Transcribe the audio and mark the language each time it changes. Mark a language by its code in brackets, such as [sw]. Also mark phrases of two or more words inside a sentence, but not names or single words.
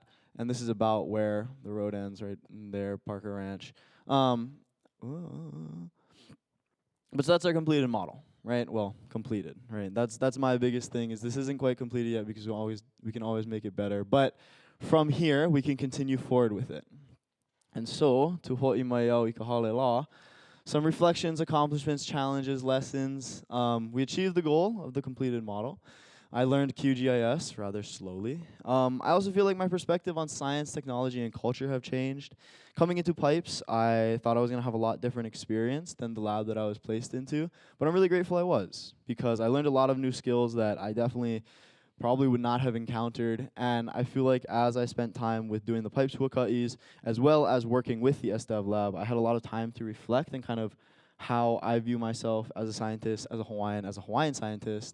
[en] And this is about where the road ends, right there, Parker Ranch. But so that's our completed model, right? Well, completed, right? That's my biggest thing is this isn't quite completed yet because we can always make it better. But from here, we can continue forward with it. And so, to [haw] ho'i mai au I ka hale la, [en] some reflections, accomplishments, challenges, lessons. We achieved the goal of the completed model. I learned QGIS rather slowly. I also feel like my perspective on science, technology, and culture have changed. Coming into PIPES, I thought I was going to have a lot different experience than the lab that I was placed into, but I'm really grateful I was, because I learned a lot of new skills that I definitely probably would not have encountered, and I feel like as I spent time with doing the PIPES huaka'is, as well as working with the SDEV lab, I had a lot of time to reflect and kind of how I view myself as a scientist, as a Hawaiian scientist.